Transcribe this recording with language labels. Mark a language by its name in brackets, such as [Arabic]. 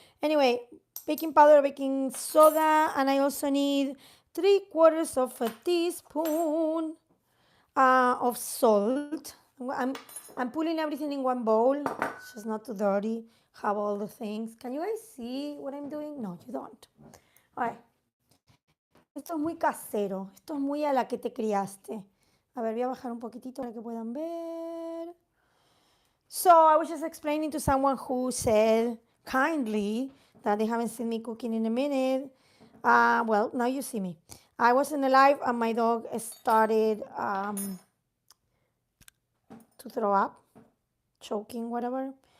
[English] Anyway, baking powder, baking soda, and I also need 3/4 of a teaspoon of salt. I'm pulling everything in one bowl. It's just not too dirty. Have all the things. Can you guys see what I'm doing? No, you don't. All right. [Spanish] Esto es muy casero. Esto es muy a la que te criaste. A ver, voy a bajar un poquitito para que puedan ver. [English] So I was just explaining to someone who said kindly that they haven't seen me cooking in a minute. Well, now you see me. I was in the live and my dog started to throw up, choking, whatever.